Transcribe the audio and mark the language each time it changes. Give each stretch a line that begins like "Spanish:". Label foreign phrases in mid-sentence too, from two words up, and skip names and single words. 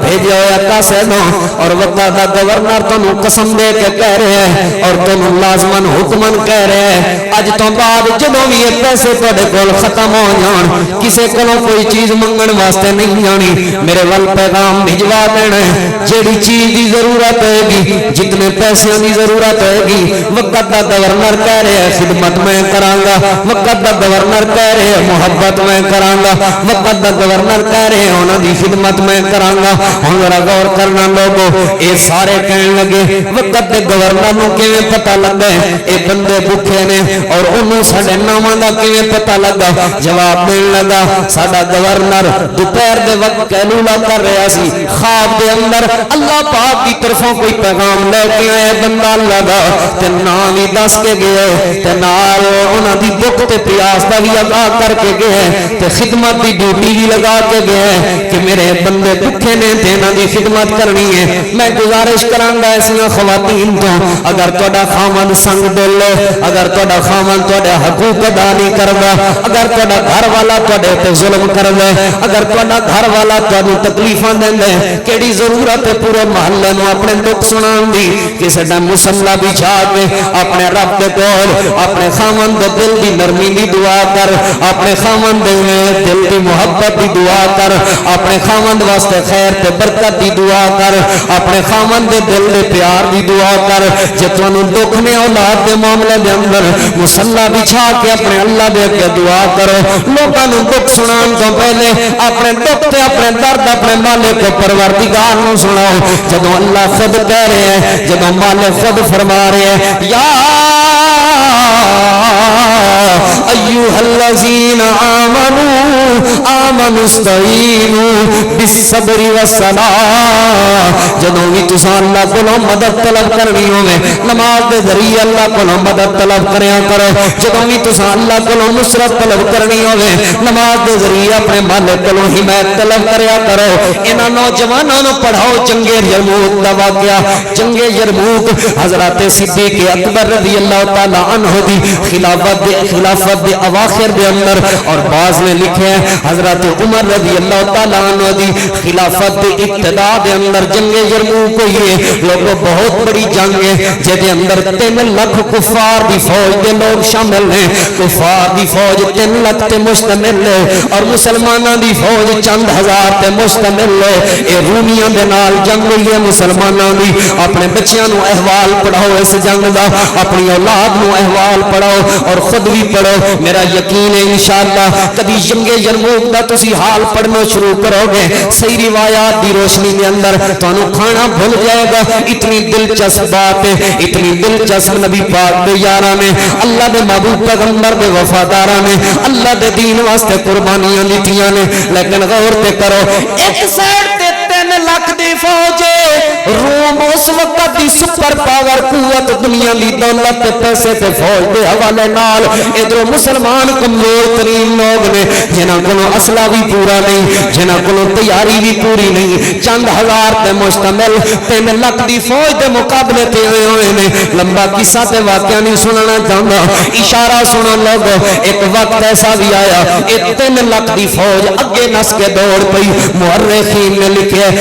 Punjabi: بھیجا ہویا کاسے دوں اور وقت دا گورنر تو قسم دے کے کہہ رہے ہیں
Urdu: اور تم لازمن حکمن کہہ رہے ہیں
Punjabi: اج تو بعد جدوں بھی یہ پیسے تواڈے کول ختم ہو جان کسے کولوں کوئی چیز منگن واسطے نہیں جانی میرے ول پیغام بھجوا دینا جیڑی چیز دی ضرورت ہے گی جتنے پیسے دی ضرورت ہے گی وقت دا گورنر کہہ رہے ہیں خدمت میں کرانگا وقت دا گورنر کہہ رہے ہیں محبت میں کرانگا وقت دا گورنر کہہ رہے ہیں انہاں دی خدمت میں کرانگا وا ہن ذرا غور کرنا لوگو اے سارے کہن لگے وقت دے گورنر نو کیویں پتہ لگا اے بندے بھوکے نے اور انہوں ساڈے ناماں دا کیویں پتہ لگا جواب دین لگا ساڈا گورنر دوپہر دے وقت قیلولہ کر رہا سی خواب دے اندر اللہ پاک کی طرفوں کوئی پیغام لے کے آئے بندہ اللہ دا تے نام ہی دس کے گئے تے نال انہاں دی بھوک تے پیاس دا بھی ادا کر کے گئے تے خدمت دی ڈیوٹی بھی لگا کے گئے کہ میرے بندے بھوکے نے تے انہاں دی خدمت کرنی ہے میں گزارش کراں گا ایسیاں خواتین تو اگر تہاڈا خاوند سنگ دل ہے اگر تہاڈا خاوند تہاڈے حقوق ادا نہیں کردا اگر تہاڈا گھر والا تہاڈے تے ظلم کردا ہے اگر تہاڈا گھر والا تانوں تکلیفاں دیندا ہے کیڑی ضرورت ہے پورے محلے نوں اپنے دکھ سنان دی کسے دا مصلا بچھا کے اپنے رب دے کول اپنے خاوند دے دل دی نرمی دی دعا کر اپنے خاوند دے دل دی محبت دی دعا کر اپنے خاوند واسطے خیر تے برکت دی دعا کر اپنے خاوند دے دل دے پیار دی دعا کر جے تانوں دکھ نے اولاد دے معاملے دے اندر مصلا بچھا کے اپنے اللہ دے اگے دعا کرو لوکاں نوں دکھ سنان تو پہلے اپنے دکھ تے اپنے درد اپنے مالک پروردگار نوں سناؤ جدوں اللہ خود کہہ رہے ہیں جدوں مالک خود فرما رہے ہیں یا
Arabic: ایھا الذین آمنوا استعینوا بالصبر والصلاۃ
Punjabi: جدوں بھی تساں اللہ کولوں مدد طلب کرنی ہوے نماز دے ذریعے اللہ کولوں مدد طلب کریا کرو جدوں بھی تساں اللہ کولوں نصرت طلب کرنی ہوے نماز دے ذریعے اپنے مالک کولوں حمایت طلب کریا کرو انہاں نوجواناں نوں پڑھاؤ جنگ یرموک دا واقعہ جنگ یرموک حضرت صدیق اکبر رضی اللہ تعالی عنہ دی خلافت دے اواخر دے اندر اور بعض نے لکھے ہیں حضرت عمر رضی اللہ تعالی عنہ دی خلافت دے ابتدا دے اندر جنگ یرموک ہوئی ہے
Urdu: لوگوں بہت بڑی جنگ ہے
Punjabi: جے اندر 3 لاکھ کفار دی فوج دے لوگ شامل ہیں کفار دی فوج 3 لاکھ تے مشتمل ہے اور مسلماناں دی فوج چند ہزار تے مشتمل ہے اے رومیاں دے نال جنگ ہوئی ہے مسلماناں دی اپنے بچیاں نوں احوال پڑھاؤ اس جنگ دا اپنی اولاد نوں احوال پڑھاؤ اور خود بھی پڑھو میرا یقین ہے انشاءاللہ کبھی جنگ یرموک دا تسی حال پڑھنا شروع کرو گے صحیح روایات دی روشنی دے اندر تانوں
Urdu: کھانا بھول جائے گا اتنی دلچسپ بات ہے
Punjabi: اتنی دلچسپ نبی پاک دے یاراں نے اللہ دے محبوب پیغمبر دے وفاداراں نے اللہ دے دین واسطے قربانیاں دتیاں نے لیکن غور تے کرو ایک سائیڈ تے 3 لاکھ دی فوج روم اس وقت دی سپر پاور قوت دنیا دی دولت تے پیسے تے فوج دے حوالے نال ادھر مسلمان کمزور ترین لوگ نے جنہاں کولوں اسلحہ بھی پورا نہیں جنہاں کولوں تیاری بھی پوری نہیں چند ہزار تے مشتمل 3 لاکھ دی فوج دے مقابلے تے ہوئے نے لمبا قصہ تے واقعہ نہیں سننا چاہتا اشارہ سنو لوگو
Urdu: ایک وقت ایسا بھی آیا
Punjabi: 3 لاکھ دی فوج اگے نس کے دوڑ پئی مورخین نے لکھے